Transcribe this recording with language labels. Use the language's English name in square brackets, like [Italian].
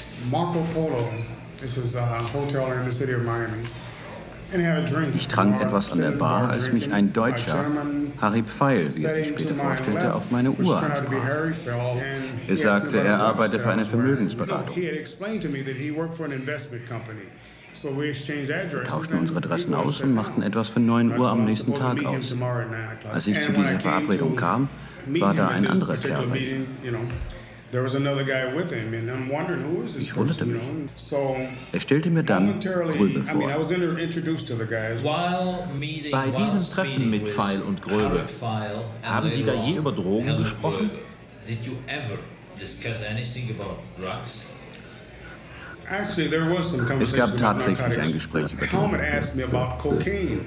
[English] Marco Polo, this is a hotel in the city of Miami. And he had a drink. [German] Ich trank etwas an der Bar, als mich ein Deutscher, Harry Pfeil, wie er sich später vorstellte, auf meine Uhr ansprach. Er sagte, er arbeite für eine Vermögensberatung. [English] He had explained to me that he worked for an investment company. So we exchanged addresses. [German] Wir tauschten unsere Adressen aus und machten etwas für 9 Uhr am nächsten Tag aus. Als ich zu dieser Verabredung kam, war da ein anderer Kerl bei ihm. [English] There was another guy with him, and I'm wondering who is this person. You know? [German] So, stellte mir dann Gröbe vor. [English] I was introduced to the guys. [German] Bei diesem Treffen mit Pfeil und Gröbe, haben Sie da je über Drogen gesprochen? [English] Did you ever discuss anything about drugs? [German] Es gab tatsächlich ein Gespräch über Drogen.